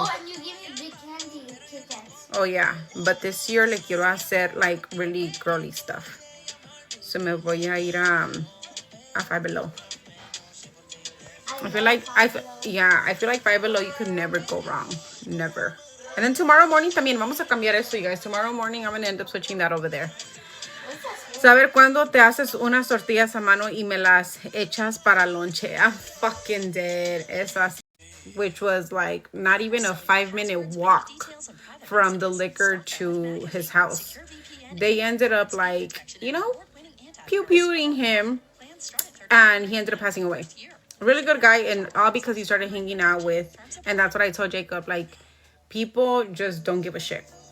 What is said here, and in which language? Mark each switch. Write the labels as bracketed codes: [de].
[en] Oh, and you give me big candy Kit Kats. Oh yeah, but this year [es] le quiero hacer [en] like really girly stuff. [es] So me voy a ir a Five Below. [en] I feel like I feel like Five Below you could never go wrong, never. And then tomorrow morning [es] también vamos a cambiar esto, [en] you guys. Tomorrow morning I'm gonna end up switching that over there. [es] Saber cuándo te haces unas tortillas a mano y me las echas para lonche. [en] I'm fucking dead. [es] Esas, [en] which was like not even a 5-minute walk from the liquor to his house. They ended up like, you know, pew-pewing him, and he ended up passing away. Really good guy, and all because he started hanging out with, and that's what I told Jacob, like, people just don't give a shit.